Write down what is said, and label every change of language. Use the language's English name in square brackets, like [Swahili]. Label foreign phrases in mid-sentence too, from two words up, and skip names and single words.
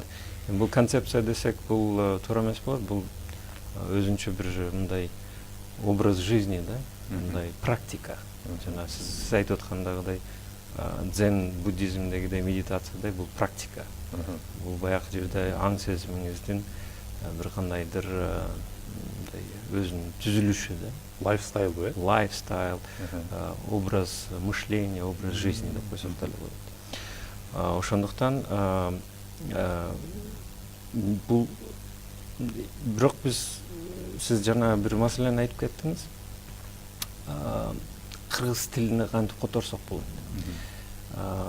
[Kyrgyz] Бул концепция десек, бул туура эмес болот. Бул өзүнчө бир мындай [Russian] образ жизни, [Kyrgyz] да, мындай практика. Жана сиз айтып аткандагыдай дзен буддизмдегидей медитациядей бул практика. Бул баягы жерде аң сезимиңиздин бир кандайдыр өзүнүн түзүлүшү, да. Лайфстайл бу, Лайфстайл, [Russian] образ мышления, образ жизни [Kyrgyz] деп койсок деле болот. Ошондуктан бул бирок сиз жана бир маселени айтып кеттиңиз. Кыргыз тилине кантип которсок болот?